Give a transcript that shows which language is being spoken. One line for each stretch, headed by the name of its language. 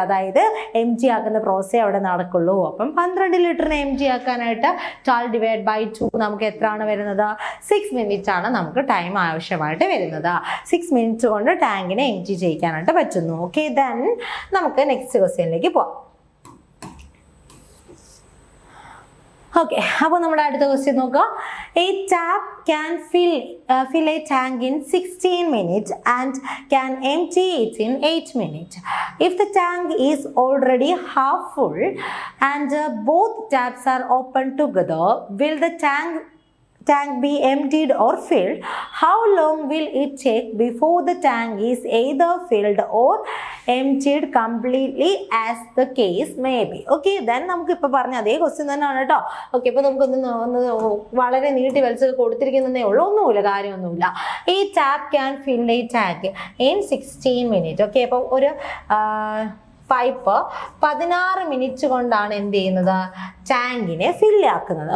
Malayalam: അതായത് എംറ്റി ആക്കുന്ന പ്രോസസ്സേ അവിടെ നടക്കുള്ളൂ. അപ്പം 12 ലിറ്ററിനെ എംറ്റി ആക്കാനായിട്ട് 12 ഡിവൈഡ് ബൈ 2 നമുക്ക് എത്രയാണ് വരുന്നത്? 6 മിനിറ്റ് ആണ് നമുക്ക് ടൈം ആവശ്യമായിട്ട് വരുന്നത്. 6 മിനിറ്റ് കൊണ്ട് ടാങ്കിനെ എംറ്റി ചെയ്യിക്കാനായിട്ട് പറ്റുന്നു. ഓക്കെ, ദെൻ നമുക്ക് നെക്സ്റ്റ് ക്വസ്റ്റ്യനിലേക്ക് പോവാം. ഓക്കെ, അപ്പോൾ നമ്മുടെ അടുത്ത ക്വസ്റ്റ്യൻ നോക്കുക.
English: A tap can fill a tank in 16 minutes and can empty it in 8 minutes. If the tank is already half full and both taps are open together, will the tank be emptied or filled? How long will it take before the tank is either filled or emptied completely as the case may be?
Malayalam: Okay, then നമുക്ക് ഇപ്പോൾ പറഞ്ഞ അതേ question തന്നെയാണ് കേട്ടോ. Okay, ഇപ്പോൾ നമുക്കൊന്ന് വളരെ നീട്ടി വലിച്ചത് കൊടുത്തിരിക്കുന്നതേ ഉള്ളൂ, ഒന്നുമില്ല, കാര്യമൊന്നുമില്ല.
English: ഈ tap can fill a tank in 16 minute.
Malayalam: Okay, അപ്പോൾ ഒരു പൈപ്പ് 16 മിനിറ്റ് കൊണ്ടാണ് എന്ത് ചെയ്യുന്നത്, ടാങ്കിനെ ഫില്ലാക്കുന്നത്.